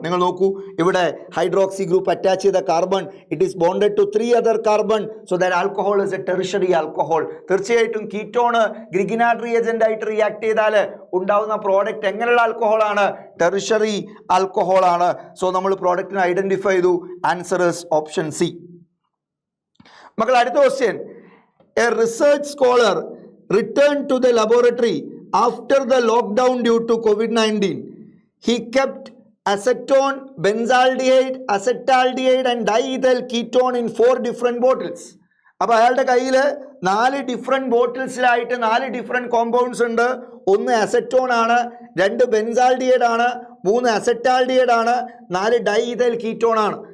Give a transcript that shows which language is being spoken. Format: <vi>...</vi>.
<ml>നിങ്ങൾ നോക്കൂ, ഇവിടെ ഹൈഡ്രോക്സി ഗ്രൂപ്പ് അറ്റാച്ച് ചെയ്ത carbon,</ml> <en>it is bonded to 3 other</en> <ml>carbon.</ml> <en>So that alcohol is a tertiary alcohol.</en> <ml>തീർച്ചയായിട്ടും ketone ഗ്രിഗിനാർഡ് reagent ആയിട്ട് react ചെയ്താൽ ഉണ്ടാവുന്ന പ്രോഡക്റ്റ് എങ്ങനെയുള്ള ആൽക്കഹോൾ ആണ്? ടെറിഷറി ആൽക്കഹോൾ ആണ്. സോ നമ്മൾ പ്രോഡക്റ്റിനെ ഐഡന്റിഫൈ ചെയ്തു.</ml> <en>Answer is option C.</en> <ml>മക്കൾ, അടുത്ത question.</ml> <en>A research scholar returned to the laboratory after the lockdown due to COVID-19. He kept acetone, benzaldehyde, acetaldehyde and diethyl ketone in 4 different bottles.</en> <ml>അപ്പോൾ അയാളുടെ കയ്യിൽ 4 different ബോട്ടിൽസിലായിട്ട് 4 different compounds ഉണ്ട്. 1 acetone ആണ്, 2 benzaldehyde ആണ്, 3 acetaldehyde ആണ്, 4 ഡൈഇഥൈൽ ketone ആണ്.</ml>